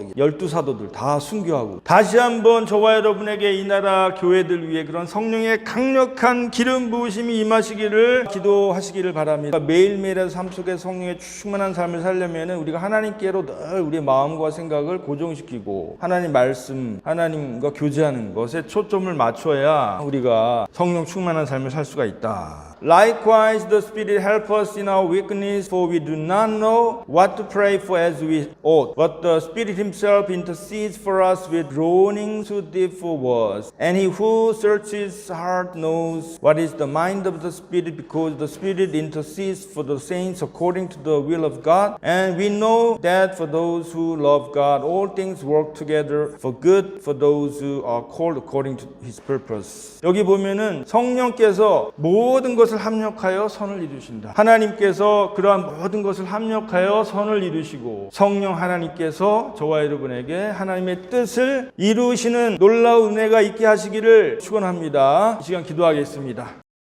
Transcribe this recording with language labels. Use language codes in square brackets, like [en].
[ko] 여기 12사도들 다 순교하고. 다시 한번 저와 여러분에게 이 나라 교회들 위해 그런 성령의 강력한 기름 부으심이 임하시기를 기도하시기를 바랍니다. 매일매일의 삶 속에 성령의 충만한 삶을 살려면 우리가 하나님께로 늘 우리의 마음과 생각을 고정시키고 하나님 말씀, 하나님과 교제하는 것에 초점을 맞춰야 우리가 성령 충만한 삶을 살 수가 있다. [en] Likewise, the Spirit help us in our weakness, for we do not know what to pray for as we ought. But the Spirit Himself intercedes for us with groanings too deep for words. And He who searches heart knows what is the mind of the Spirit, because the Spirit intercedes for the saints according to the will of God. And we know that for those who love God, all things work together for good for those who are called according to His purpose. [ko] 여기 보면은 성령께서 모든 것을 합력하여 선을 이루신다. 하나님께서 그러한 모든 것을 합력하여 선을 이루시고 성령 하나님께서 저와 여러분에게 하나님의 뜻을 이루시는 놀라운 은혜가 있게 하시기를 축원합니다. 이 시간 기도하겠습니다.